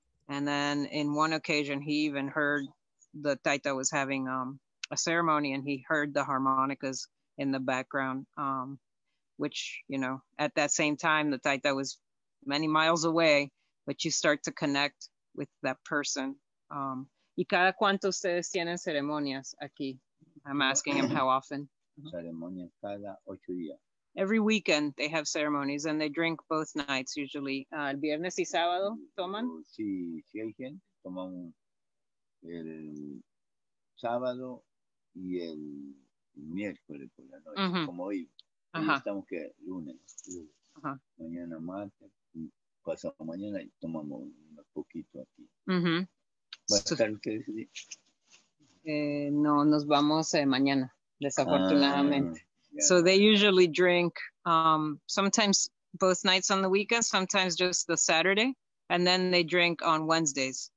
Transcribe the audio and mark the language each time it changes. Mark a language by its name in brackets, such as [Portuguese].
[English] And then in one occasion, he even heard the Taita was having a ceremony, and he heard the harmonicas in the background, which, you know, at that same time, the Taita was many miles away, but you start to connect with that person. [Spanish] ¿Y cada cuánto ustedes tienen ceremonias aquí? [English] I'm asking him how often. [Spanish] Ceremonias cada 8 días. [English] Every weekend they have ceremonies, and they drink both nights usually. [Spanish] El viernes y sábado toman? Sí, hay gente, toman el sábado y el miércoles por la noche, como hoy. Hoy estamos que lunes. Mañana martes, pasado mañana y tomamos un poquito aquí. ¿Va a estar ustedes? No, nos vamos mañana, desafortunadamente. [English] So they usually drink sometimes both nights on the weekend, sometimes just the Saturday, and then they drink on Wednesdays.